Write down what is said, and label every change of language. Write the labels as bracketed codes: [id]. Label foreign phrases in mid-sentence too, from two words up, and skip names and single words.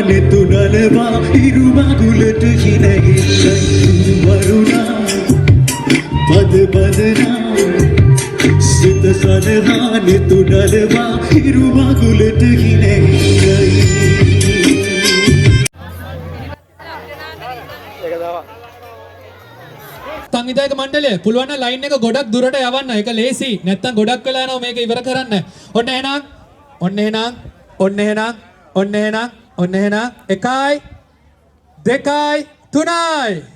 [si] ने तुडलवा इरुमा गुलट हिनगिल्लई वरुणा पद पदना सित सनहा ने तुडलवा इरुमा गुलट हिनगिल्लई සංවිධායක මණ්ඩලය පුළුවන් නම් ලයින් එක ගොඩක් දුරට යවන්න. ඒක ලේසි. නැත්තම් ගොඩක් වෙලා යනවා මේක ඉවර කරන්න. ඔන්න එහෙනම් 1 2 3යි.